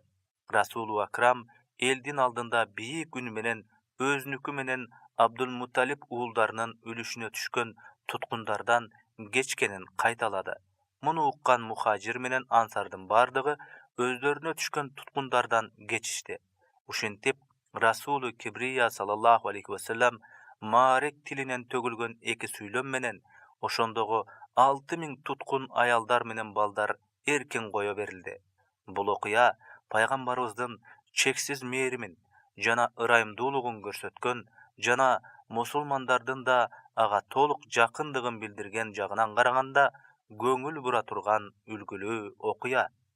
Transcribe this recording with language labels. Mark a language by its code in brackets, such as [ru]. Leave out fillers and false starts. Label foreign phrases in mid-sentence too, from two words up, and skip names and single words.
[ky] Расулу Акрам элдин алдында бийик үн менен өзүнүкү менен Абдул-Мутталип уулдарынын үлүшүнө түшкөн туткундардан кечкенин кайталады. Муну уккан мухажир менен ансардын бардыгы өздөрүнө түшкөн туткундардан кечишти. Ушинтип Расулу Кибрия [ar] صلى الله عليه وسلم [ky] Маарек тилинен төгүлгөн эки сүйлөм менен ошондогу 6000 туткун аялдар менен балдар эркин кое берилди. Бул окуя пайгамбарыбыздын чексиз мээримин жана ырайымдуулугун көрсөткөн жана мусулмандардын да ага толук жакындыгын билдирген жагынан караганда көңүл бура турган үлгүлүү окуя.